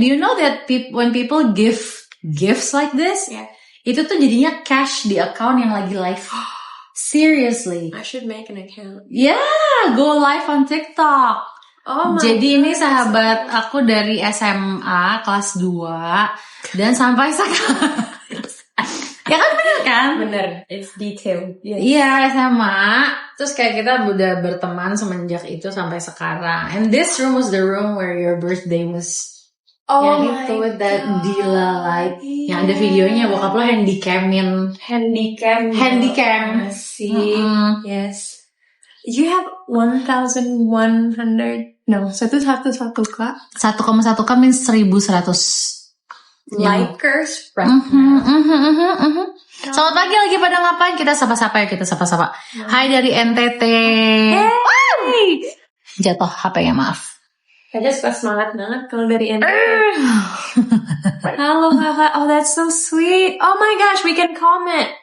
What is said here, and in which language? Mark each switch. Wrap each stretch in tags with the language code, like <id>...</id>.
<en>Do you know that when people give gifts like this, Yeah.</en> <id>itu tuh jadinya cash di account yang lagi live.</id> <en>Seriously. I should make an account. Yeah, go live on TikTok. Oh my</en> <id>Jadi ini</id> <en>God,</en> <id>sahabat aku dari SMA kelas 2 dan sampai sekarang. Ya kan bener kan?</id> <en>Bener, it's detailed.</en> <id>Iya, SMA. Terus kayak kita udah berteman semenjak itu sampai sekarang.</id> <en>And this room was the room where your birthday was. Oh</en> <id>yang itu</id> <en>with that Dila like. Yeah.</en> <id>Yang ada videonya bokap lo handycamin. Handycam.</id> <en>See, yes. You have 1,100. No, 1,100 Kak. 1,1K means 1.100. Likers right now.</en> <id>Selamat pagi, lagi pada ngapain? Kita sapa-sapa ya, kita sapa-sapa. Hai dari NTT.</id> <en>Hey!</en> <id>Jatuh HP-nya, maaf. Saya suka semangat banget kalau dari NTT. Halo kakak,</id> <en>oh that's so sweet. Oh my gosh, we can comment.</en>